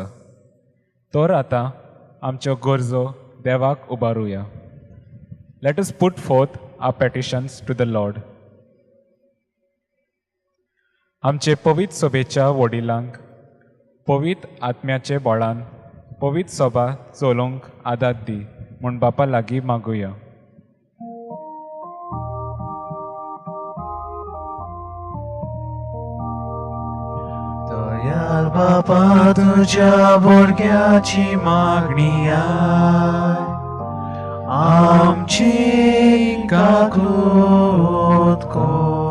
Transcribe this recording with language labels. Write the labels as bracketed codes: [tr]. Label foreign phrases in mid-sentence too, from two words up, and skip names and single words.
[kok] तर आतां आमच्यो गरजो देवाक उबारुया. [en] Let us put forth our petitions to the Lord. [kok] आमचे पवित्र सभेच्या वडिलांक पवित्र आत्म्याचे बळान पवित्र सभा चलोवंक आदार दी म्हूण बापा लागीं मागुया. दयाल बापा तुझ्या भुरग्याची मागणी आय, आमची काकूत कर.